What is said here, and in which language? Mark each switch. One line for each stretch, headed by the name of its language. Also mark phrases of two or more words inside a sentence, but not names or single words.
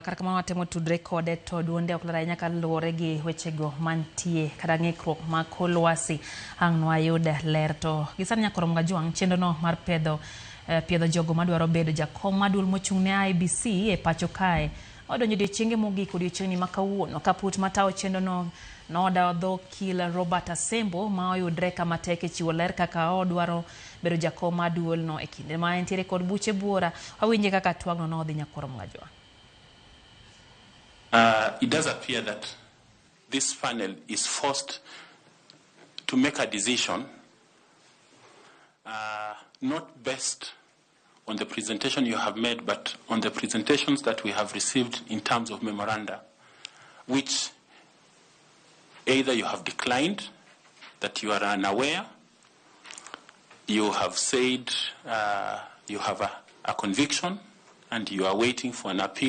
Luo (Kenya and Tanzania): Kar kamano watemo tudre kode to duonde ok ler nyaka luwore gi wechego mantie kata ng'ikruok ma kor lwasi ang' nwayud ler to gisani nyaka rom ga jwang' chenrono mar piedho jogo madwaro bedo jakom maduol mochung' ne IEBC e pacho kae odonjo odiochienge mogik odiochieng'ni ma kawuono kaput matawo chenrono nodadho kila Robert Asembo ma oyudre kamatek e chiwo ler kaka odwaro bedo jakom maduol no e kinde ma entiere kod buche buora awinje kaka twagno nodhi nyaka rom ga jwang'.
English: It does appear that this panel is forced to make a decision not based on the presentation you have made, but on the presentations that we have received in terms of memoranda, which either you have declined, that you are unaware, you have said you have a conviction and you are waiting for an appeal.